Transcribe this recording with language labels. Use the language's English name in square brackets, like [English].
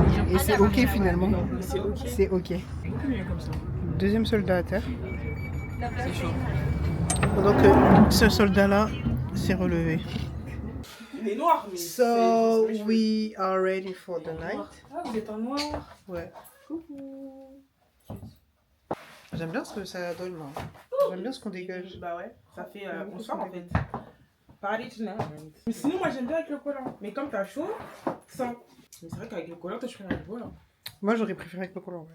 [French] Et c'est ok finalement. C'est ok. C'est ok. Beaucoup mieux comme ça. Deuxième soldat à terre. C'est chaud. Pendant que ce soldat-là s'est relevé. Il est noir, mais. [English] So we are ready for the night. [French] Ah, vous êtes en noir. Ouais. Coucou. J'aime bien ce que ça donne là. J'aime bien ce qu'on dégage. Bah ouais, ça fait. Bonsoir en fait. [English] Party tonight. [French] Mais sinon, moi j'aime bien avec le collant. Mais comme t'as chaud, sans. Mais c'est vrai qu'avec le collant, toi je ferais avec le collant. Moi j'aurais préféré avec le collant.